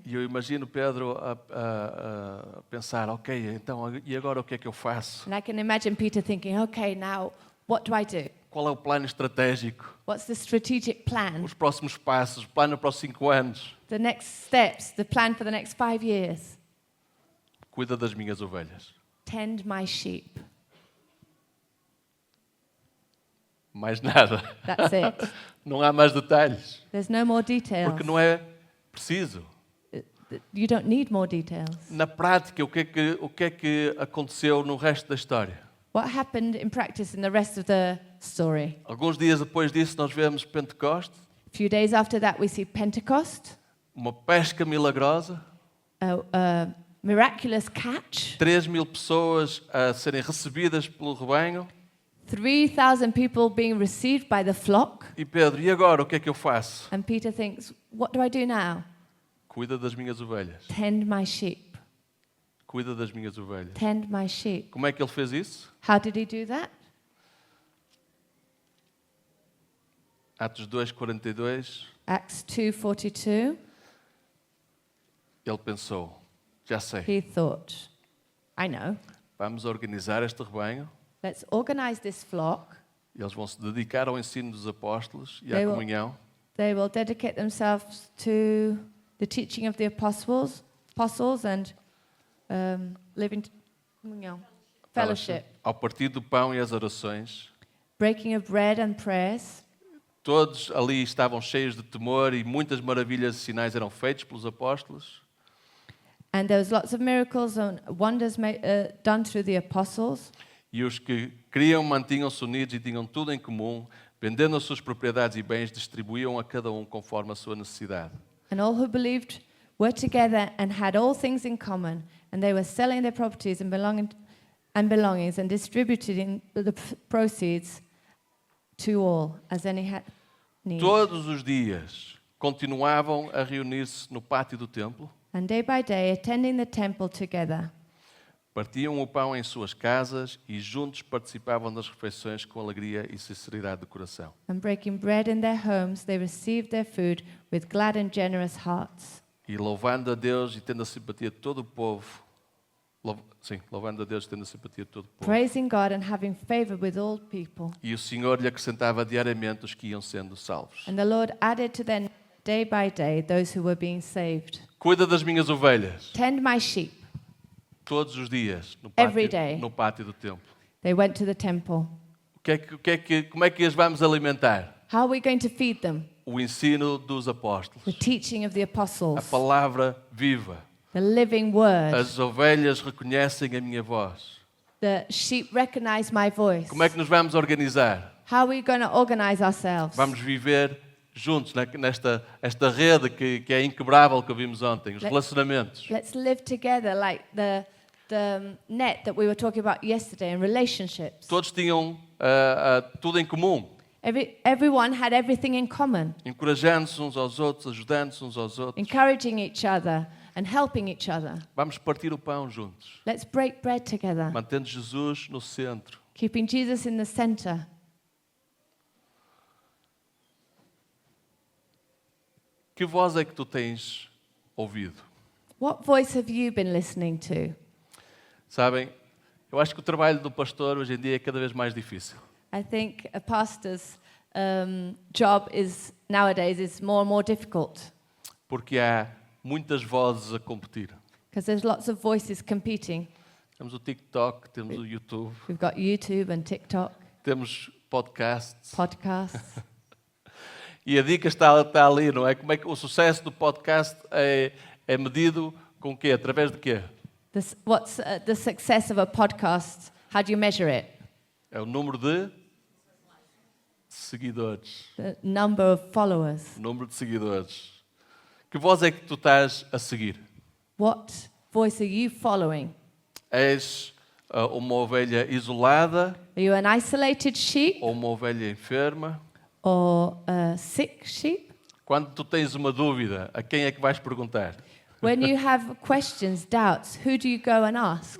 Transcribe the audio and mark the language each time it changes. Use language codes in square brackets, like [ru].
[pt] E eu imagino Pedro a pensar, ok, então e agora o que é que eu faço? [en] And I can imagine Peter thinking, "Okay, now what do I do? [pt] Qual é o plano estratégico? [en] What's the strategic plan? [pt] Os próximos passos, o plano para os 5 anos? [en] The next steps, the plan for the next 5 years? [pt] Cuida das minhas ovelhas. [en] Tend my sheep." [pt] Mais nada. [en] That's it. [pt] Não há mais detalhes. [en] There's no more details. [pt] Porque não é preciso. [en] You don't need more details. [pt] Na prática, o que é que aconteceu no resto da história? [en] What happened in practice in the rest of the story? [pt] Alguns dias depois disso, nós vemos Pentecoste, [en] A few days after that, we see Pentecost, [pt] uma pesca milagrosa, [en] a miraculous catch, [pt] 3.000 pessoas a serem recebidas pelo rebanho. [en] 3,000 people being received by the flock. [pt] E Pedro, e agora o que é que eu faço? [en] And Peter thinks, "What do I do now? [pt] Cuida das minhas ovelhas. [en] Tend my sheep. [pt] Cuida das minhas ovelhas. [en] Tend my sheep." [pt] Como é que ele fez isso? [en] How did he do that? [pt] Atos 2:42, [en] Acts 2:42. [pt] ele pensou, já sei, [en] He thought, "I know. [pt] vamos organizar este rebanho, [en] Let's organize this flock. [pt] eles vão se dedicar ao ensino dos apóstolos e à [en] They will- [pt] comunhão. [en] They will dedicate themselves to the teaching of the apostles and living fellowship, [pt] Ao partir do pão e as orações, [en] breaking of bread and prayers. [pt] todos ali estavam cheios de temor e muitas maravilhas e sinais eram feitos pelos apóstolos. [en] And there was lots of miracles and wonders done through the apostles. [pt] E os que criam mantinham-se unidos e tinham tudo em comum, vendendo as suas propriedades e bens, distribuíam a cada um conforme a sua necessidade. [en] And all who believed were together and had all things in common, and they were selling their properties and belongings and distributing the proceeds to all as any had need. [pt] Todos os dias continuavam a reunir-se no pátio do templo, [en] And day by day, attending the temple together, [pt] Partiam o pão em suas casas e juntos participavam das refeições com alegria e sinceridade de coração. [en] And breaking bread in their homes, they received their food with glad and generous hearts. [pt] E louvando a Deus e tendo a simpatia de todo o povo. Louvando a Deus e tendo a simpatia de todo o povo. [en] Praising God and having favor with all people. [pt] E o Senhor lhe acrescentava diariamente os que iam sendo salvos. [en] And the Lord added to them day by day those who were being saved. [pt] Cuida das minhas ovelhas. [en] Tend my sheep. [pt] Todos os dias, [en] Every day. [pt] no pátio do templo. [en] They went to the temple. [pt] Como é que as vamos alimentar? [en] How are we going to feed them? [pt] O ensino dos apóstolos. [en] The teaching of the [pt] A [en] apostles. [pt] palavra viva. [en] The living word. [pt] As ovelhas reconhecem a minha voz. [en] The sheep recognize my voice. [pt] Como é que nos vamos organizar? [en] How are we going to organize ourselves? [pt] Vamos viver juntos esta rede que é inquebrável que vimos ontem, os relacionamentos. [en] Let's live together like the net that we were talking about yesterday in relationships. [pt] Todos tinham tudo em comum, [en] Everyone had everything in common, [pt] encorajando-se uns aos outros, ajudando-se uns aos outros. [en] encouraging each other and helping each other. [pt] Vamos partir o pão juntos, [en] Let's break bread together, [pt] mantendo Jesus no centro. [en] keeping Jesus in the center. [pt] Que voz é que tu tens ouvido? [en] What voice have you been listening to? [pt] Sabem, eu acho que o trabalho do pastor hoje em dia é cada vez mais difícil. [en] I think a pastor's job is nowadays is more and more difficult [pt] Porque há muitas vozes a competir. [en] because there's lots of voices competing. [pt] Temos o TikTok, temos o YouTube, [en] We've got YouTube and TikTok, [pt] temos podcasts. [en] podcasts. [pt] E a dica está ali, não é? Como é que o sucesso do podcast é medido com o quê? Através de quê? [en] What's the success of a podcast? How do you measure it? [pt] É o número de seguidores. [en] The number of followers. [pt] O número de seguidores. Que voz é que tu estás a seguir? [en] What voice are you following? [pt] És uma ovelha isolada [en] Are you an isolated sheep [pt] ou uma ovelha enferma? [en] or a sick sheep? [pt] Quando tu tens uma dúvida, a quem é que vais perguntar? [en] When you have questions, doubts, who do you go and ask?